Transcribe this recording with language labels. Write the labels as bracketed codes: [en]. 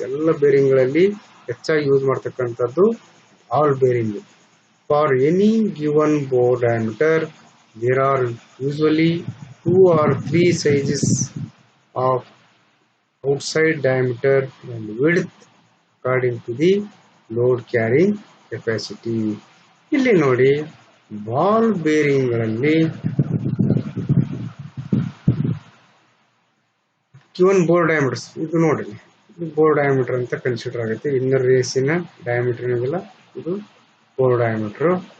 [kn] ಎಲ್ಲ ಬೇರಿಂಗ್ಗಳಲ್ಲಿ ಹೆಚ್ಚಾಗಿ ಯೂಸ್ ಮಾಡ್ತಕ್ಕಂಥದ್ದು ball bearing. [en] For any given bore diameter there are usually 2 or 3 sizes of outside diameter and width according to the load carrying capacity. [kn] ಇಲ್ಲಿ ನೋಡಿ, ball bearing ಗಳಲ್ಲಿ given bore diameters ಇದು ನೋಡಿ, ಇದು bore diameter ಅಂತ consider ಆಗುತ್ತೆ. Inner ರೇಸಿನ diameter ಏನಿಲ್ಲ, ಇದು ಬೋರ್ ಡಯಾಮೀಟರ್.